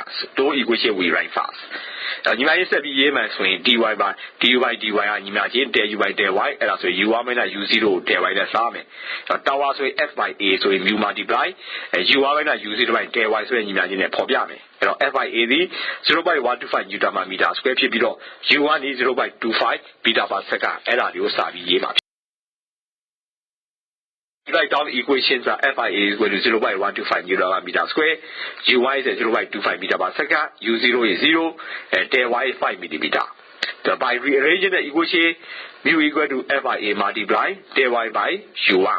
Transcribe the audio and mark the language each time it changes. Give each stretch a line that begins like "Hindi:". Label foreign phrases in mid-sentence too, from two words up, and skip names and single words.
English: So two equation we write fast. Now you might say dy by du by dy and imagine du by dy and also u1 minus u0 dy that's same. So tau also F by A so mu multiply u1 minus u0 by dy so imagine a problem. So FIA is 0.125 Newton per meter square
Burmese: ဖြစ်ပြီးတော့
English: u1 is 0.25 meter per second
Burmese: အဲ့ဒါလေးကိုစာပြီးရေးပါ
English: Write down the equations are FIA is equal to 0.125 Newton per meter square, u1 is 0.25 meter per second, u0 is 0, and dy is 5 millimeter. So by rearranging the equation, mu equal to FIA multiply dy by u1.